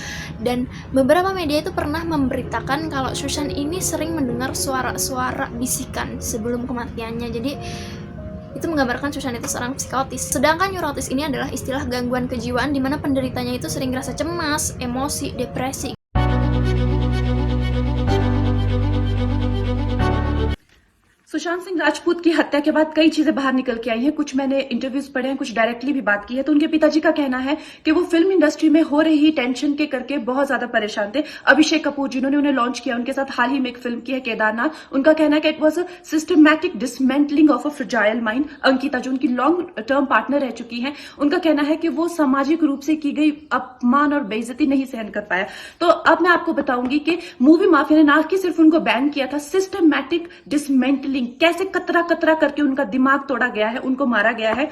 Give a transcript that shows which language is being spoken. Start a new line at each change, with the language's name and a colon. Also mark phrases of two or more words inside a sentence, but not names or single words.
Indonesian: Dan beberapa media itu pernah memberitakan kalau Sushan ini sering mendengar suara-suara bisikan sebelum kematiannya. Jadi itu menggambarkan Sushan itu seorang psikotis. Sedangkan neurotis ini adalah istilah gangguan kejiwaan di mana penderitanya itu sering rasa cemas, emosi, depresi.
Hindi: सुशांत सिंह राजपूत की हत्या के बाद कई चीजें बाहर निकल के आई हैं। कुछ मैंने इंटरव्यूज पढ़े हैं, कुछ डायरेक्टली भी बात की है। तो उनके पिताजी का कहना है कि वो
English: film industry
Hindi: में हो रही टेंशन के करके बहुत ज्यादा परेशान थे। अभिषेक कपूर जिन्होंने उन्हें लॉन्च किया, उनके साथ हाल ही में एक फिल्म की है केदारनाथ, उनका कहना है कि
English: it was a systematic dismantling of a fragile mind.
Hindi: अंकिता जो उनकी
English: long term partner
Hindi: रह चुकी है, उनका कहना है कि वो सामाजिक रूप से की गई अपमान और बेइज्जती नहीं सहन कर पाया। तो अब मैं आपको बताऊंगी कि
English: movie mafia
Hindi: ने ना कि सिर्फ उनको बैन किया था,
English: systematic dismantling,
Hindi: कैसे कतरा कतरा करके उनका दिमाग तोड़ा गया है, उनको मारा गया है।